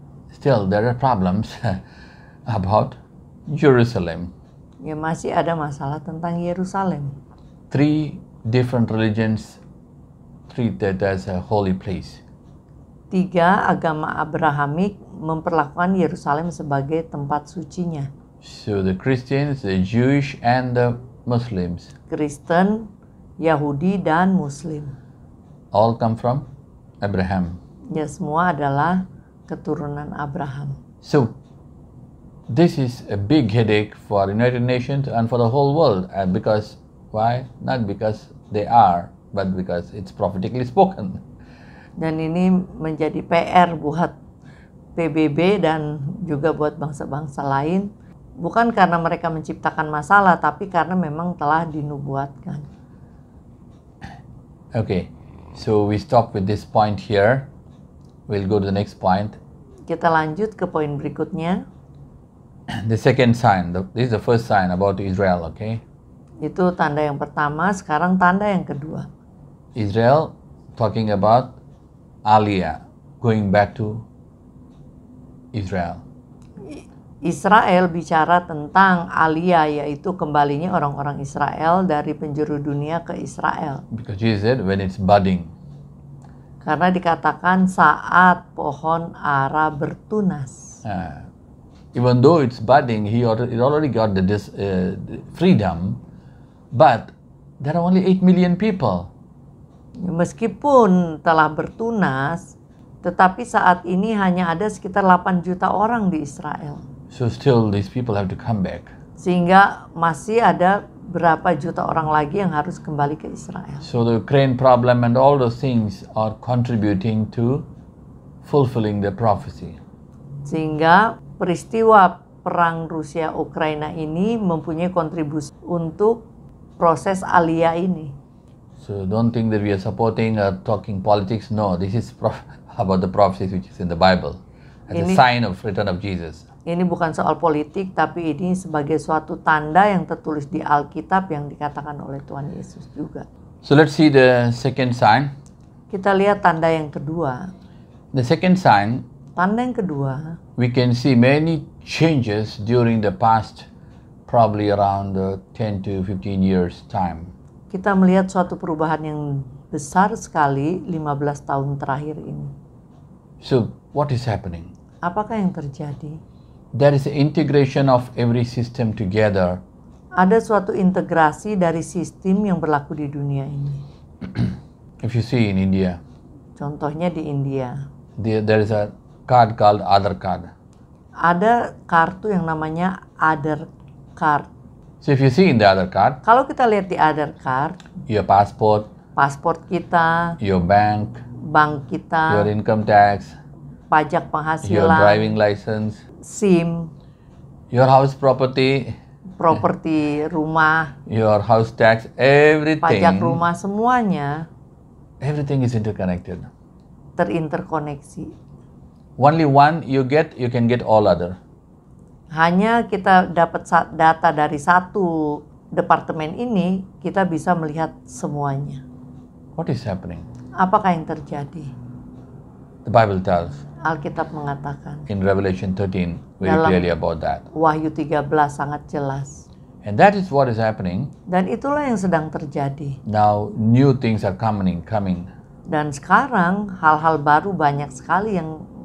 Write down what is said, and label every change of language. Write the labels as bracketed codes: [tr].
[en] still there are problems about Jerusalem. [id] ya masih ada masalah tentang Yerusalem. [en] 3 different religions treat that as a holy place. [id] 3 agama Abrahamik memperlakukan Yerusalem sebagai tempat sucinya. [en] So the Christians, the Jewish, and the Muslims [id] Kristen, Yahudi, dan Muslim. [en] all come from Abraham. [id] Ya semua adalah keturunan Abraham. [en] So this is a big headache for United Nations and for the whole world. And because why? Not because they are, but because it's prophetically spoken. [id] Dan ini menjadi PR buat PBB dan juga buat bangsa-bangsa lain. Bukan karena mereka menciptakan masalah, tapi karena memang telah dinubuatkan. [en] Okay, so we stop with this point here. We'll go to the next point. [id] Kita lanjut ke poin berikutnya. [en] The second sign, this is the first sign about Israel, okay? [id] Itu tanda yang pertama, sekarang tanda yang kedua. [en] Israel talking about Aliyah, going back to Israel. [id] Israel bicara tentang Aliyah, yaitu kembalinya orang-orang Israel dari penjuru dunia ke Israel. [en] Because Jesus said when it's budding. [id] Karena dikatakan saat pohon ara bertunas. [en] Even though it's budding, it already got the freedom, but there are only 8 million people. [id] Meskipun telah bertunas, tetapi saat ini hanya ada sekitar 8 juta orang di Israel. [en] So still these people have to come back. [id] Sehingga masih ada berapa juta orang lagi yang harus kembali ke Israel. [en] So the Ukraine problem and all those things are contributing to fulfilling the prophecy. [id] Sehingga peristiwa perang Rusia-Ukraina ini mempunyai kontribusi untuk proses Aliyah ini. [en] So don't think that we are supporting or talking politics. No, this is about the prophecies which is in the Bible as a [id] Ini- [en] sign of return of Jesus. [id] Ini bukan soal politik, tapi ini sebagai suatu tanda yang tertulis di Alkitab yang dikatakan oleh Tuhan Yesus juga. [en] So let's see the second sign. [id] Kita lihat tanda yang kedua. [en] The second sign, [id] Tanda yang kedua, [en] we can see many changes during the past probably around 10 to 15 years time. [id] kita melihat suatu perubahan yang besar sekali 15 tahun terakhir ini. [en] So what is happening? [id] Apakah yang terjadi? [en] There is an integration of every system together. [id] Ada suatu integrasi dari sistem yang berlaku di dunia ini. [en] If you see in India, [id] Contohnya di India. [en] there is a card called Aadhaar card. [id] Ada kartu yang namanya Aadhaar card. [en] So if you see in the Aadhaar card, [id] Kalau kita lihat di Aadhaar card, [en] your passport, [id] paspor kita, [en] your bank, [id] bank [en] your [id] kita, [en] income tax, [id] pajak [en] your [id] penghasilan, [en] driving license, [id] SIM, [en] your house property, [id] properti rumah, [en] your house tax, [id] pajak [en] everything, [id] rumah, semuanya [en] everything is interconnected. [id] terinterkoneksi. [en] Only one you can get all other. [id] Hanya kita dapat data dari satu departemen ini, kita bisa melihat semuanya. [en] What is happening? [id] Apakah yang terjadi? [en] The Bible tells [id] Alkitab mengatakan, [en] in Revelation 13 very [id] Dalam- [en] clearly about that. [id] Wahyu 13 sangat jelas. [en] And that is what is happening. [id] Dan itulah yang sedang terjadi. [en] Now new things are coming. [id] Dan sekarang hal-hal baru banyak sekali yang